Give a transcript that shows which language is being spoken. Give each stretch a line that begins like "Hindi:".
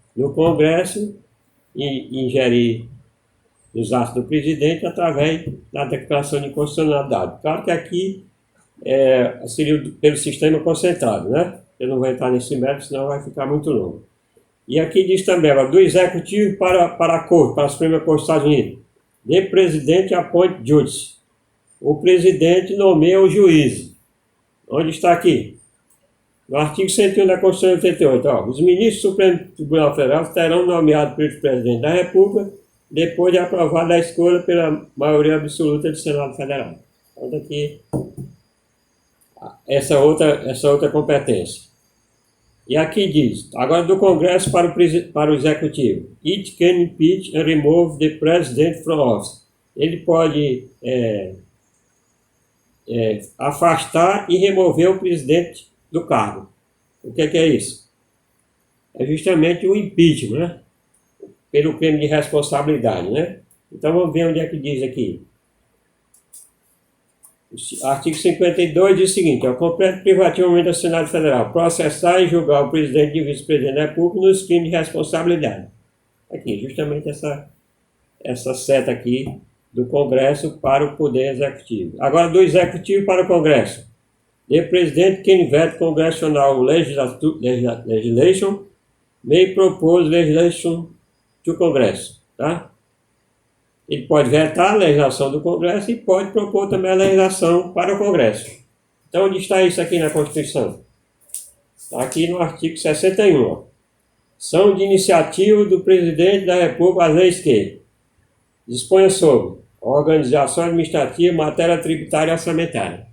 Portuguese: no Congresso e ingerir os atos do presidente através da declaração de inconstitucionalidade. Claro que aqui seria pelo sistema concentrado, né? Eu não vou entrar nesse mérito, senão vai ficar muito longo. E aqui diz também, do executivo para a Corte, para a Suprema Corte dos Estados Unidos.
English: The President appoint judges.
Portuguese: O presidente nomeia o juiz. Onde está aqui? No artigo 101 da Constituição de 88. Os ministros do Supremo Tribunal Federal serão nomeados pelo presidente da República depois de aprovada a escolha pela maioria absoluta do Senado Federal. Então, aqui essa outra competência. E aqui diz, agora do Congresso para o Executivo.
English: It can impeach and remove the President from office.
Portuguese: Ele pode afastar e remover o presidente do cargo. O que é isso? É justamente o impeachment, né? Pelo crime de responsabilidade, né? Então vamos ver onde é que diz aqui. O artigo 52 diz o seguinte, compete privativamente ao Senado Federal processar e julgar o presidente e vice-presidente da República nos crimes de responsabilidade. Aqui, justamente essa seta aqui do Congresso para o Poder Executivo. Agora, do Executivo para o Congresso.
English: The President can vet congressional legislation, may propose legislation to Congresso, tá?
Portuguese: Ele pode vetar a legislação do Congresso e pode propor também a legislação para o Congresso. Então, onde está isso aqui na Constituição? Está aqui no artigo 61. São de iniciativa do Presidente da República as leis que disponham sobre organização administrativa, matéria tributária e orçamentária.